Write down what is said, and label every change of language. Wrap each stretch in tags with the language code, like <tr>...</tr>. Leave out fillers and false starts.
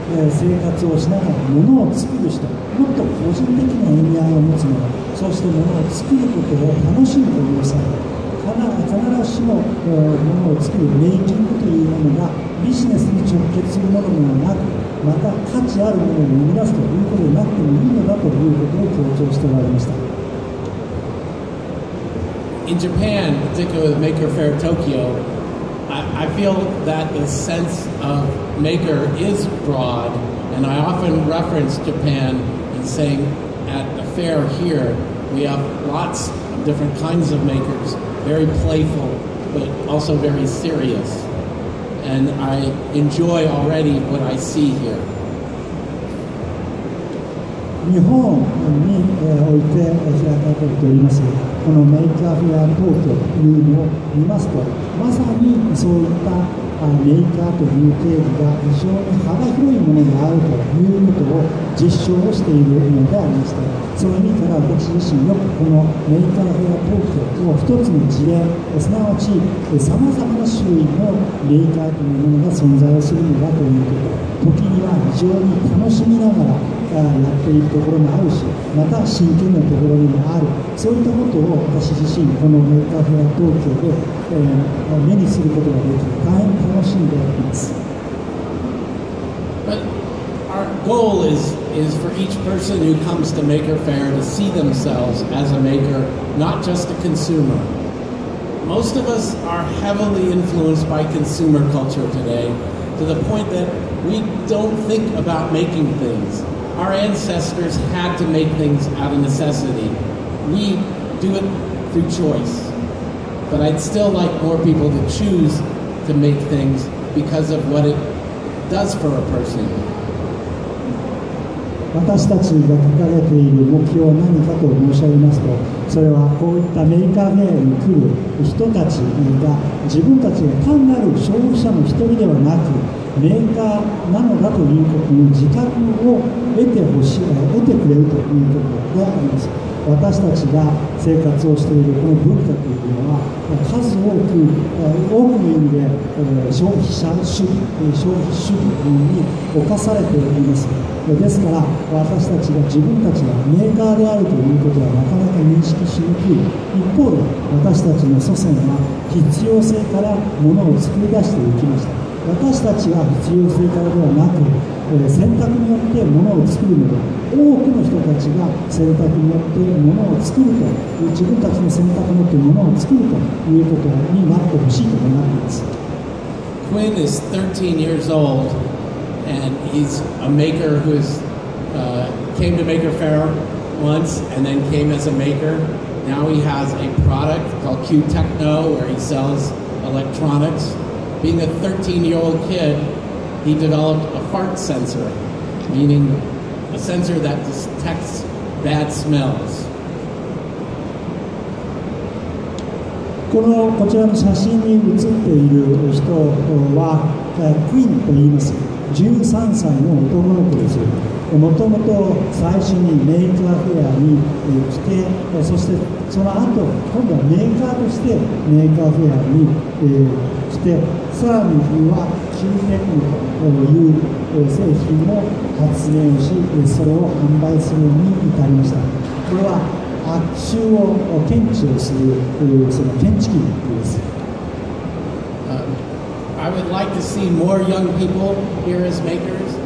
<ja>生活をしながら物を作る人、もっと個人的な意味合いを持つ者、そして物を作ることを楽しむという際、必ずしも物を作るメイキングというものがビジネスに直結するものではなく、また価値あるものを生み出すということでなくてもいいのだということを強調しておられました。</ja> <en>In Japan, particularly with Maker Faire Tokyo, I feel that the sense of maker is broad, and I often reference Japan in saying at the fair here, we have lots of different kinds of makers, very playful, but also very serious. And I enjoy already what I see here.</en> <ja>日本において開かれておりますこのメーカーフェア東京というのを見ますと、まさにそういったメーカーという定義が非常に幅広いものであるということを実証をしているのでありまして、その意味から私自身よくこのメーカーフェア東京を一つの事例、すなわちさまざまな種類のメーカーというものが存在をするのだということ、時には非常に楽しみながらやっているところもあるし、また真剣なところにもある、そういったことを私自身このメーカーフェア東京で、目にすることができ大変楽しんでいます。</ja> <en>But our goal is for each person who comes to Maker Faire to see themselves as a maker, not just a consumer. Most of us are heavily influenced by consumer culture today, to the point that we don't think about making things. Our ancestors had to make things out of necessity. We do it through choice. But I'd still like more people to choose to make things because of what it does for a person.</en> <ja>私たちが掲げている目標は何かと申し上げますと、それはこういったメーカーフェアに来る人たちが自分たちが単なる消費者の一人ではなく、メーカーなのだということの自覚を得てくれるということであります。私たちが生活をしているこの文化というのは数多くの意味で消費主義に侵されています。ですから私たちが自分たちがメーカーであるということはなかなか認識しにくい。一方で私たちの祖先は必要性からものを作り出していきました。私たちは必要性からではなく選択によってものを作るので、多くの人たちが選択によってものを作るという、自分たちの選択によってものを作るということになってほしいと願っています。</ja> <en>Quinn is 13 years old, and he's a maker who's came to Maker Faire once and then came as a maker. Now he has a product called Q Techno where he sells electronics. Being a 13-year-old kid, he developed a fart sensor, meaning a sensor that detects bad smells.</en> <ja>こちらの写真に写っている人はクイーンと言います。 13歳の男の子です。もともと最初にメーカーフェアに来て、そしてその後今度はメーカーとしてメーカーフェアに来て、さらにはQテクノという製品を発明をし、それを販売するように至りました。これは悪臭を検知をするその検知器です。</ja> <en>I would like to see more young people here as makers.</en>